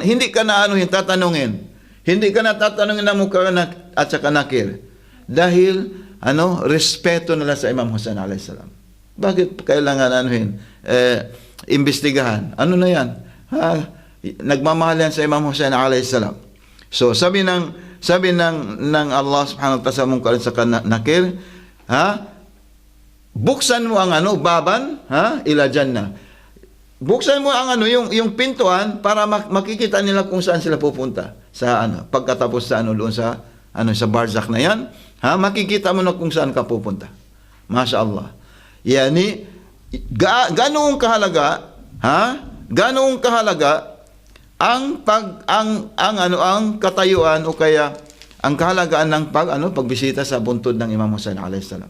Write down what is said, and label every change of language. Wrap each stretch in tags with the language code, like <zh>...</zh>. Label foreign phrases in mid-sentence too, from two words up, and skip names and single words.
<tl>Hindi ka na tatanungin. Hindi ka na tatanungin ng mungkar at saka nakir. Dahil respeto nila sa Imam Hussein</tl> <ar>عليه السلام.</ar> <tl>Bakit kailangan imbestigahan? Ano na yan? Nagmamahal yan sa Imam Hussein</tl> <ar>عليه السلام.</ar> <tl>So sabi ng Allah</tl> <ar>سبحانه وتعالى</ar> <tl>sa mungkar sa nakir, buksan mo ang baban,</tl> <ar>إلى الجنة.</ar> <tl>Buksan mo ang yung pintuan para makikita nila kung saan sila pupunta sa pagkatapos sa doon sa sa barzakh na yan, makikita mo na kung saan ka pupunta. Mashallah. Yani ganoong kahalaga, ganoong kahalaga ang katayuan o kaya ang kahalagaan ng pagbisita sa buntod ng Imam Hussein</tl> <ar>عليه السلام.</ar>